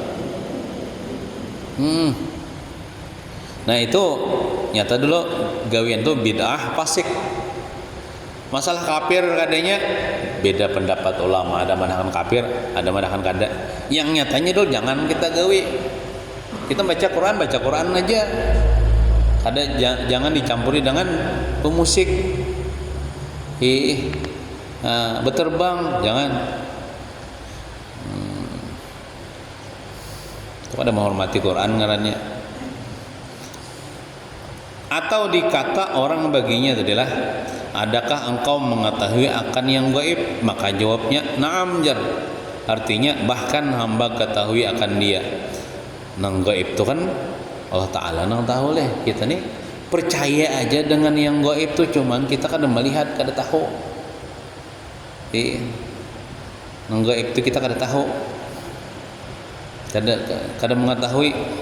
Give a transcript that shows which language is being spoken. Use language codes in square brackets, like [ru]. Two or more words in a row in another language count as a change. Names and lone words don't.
[bjn] Nah, itu nyata dulu gawian tuh bid'ah fasik. Masalah kafir kadanya beda pendapat ulama, ada manahan kafir, ada manahan kada. Yang nyatanya dulu jangan kita gawi. [id] Kita baca Quran aja. Ada jangan dicampuri dengan pemusik. Berterbang jangan. [bjn] Itu ada menghormati Quran ngarannya. [id] Atau dikata orang baginya adalah, adakah engkau mengetahui akan yang gaib? [bjn] Maka jawabnya na'am jar, artinya bahkan hamba ketahui akan dia. Nang gaib itu kan Allah Ta'ala nang tahu leh. Kita nih percaya aja dengan yang gaib itu, cuman kita kada melihat, kada tahu. Nang gaib itu kita kada tahu, kada mengetahui.